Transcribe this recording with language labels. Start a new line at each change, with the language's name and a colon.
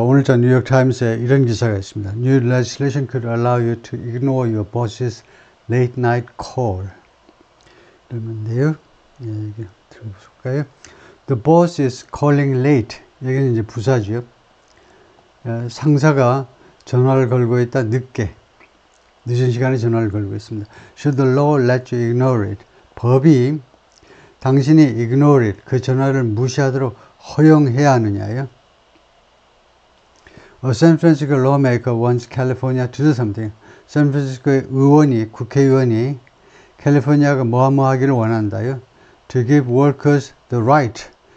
Korean: 오늘자 뉴욕타임스에 이런 기사가 있습니다.
English: New legislation could allow you to ignore your boss's late night call.
Korean: 이러는데요. 예, 여기 들어볼까요?
English: The boss is calling late.
Korean: 여기는 이제 부사죠. 상사가 전화를 걸고 있다. 늦은 시간에 전화를 걸고 있습니다.
English: Should the law let you ignore it?
Korean: 법이 당신이
English: ignore it,
Korean: 그 전화를 무시하도록 허용해야 하느냐요?
English: A San Francisco lawmaker wants California to do something.
Korean: 샌프란시스코의 국회의원이 캘리포니아가 뭐하기를 원한다요?
English: To give workers the right.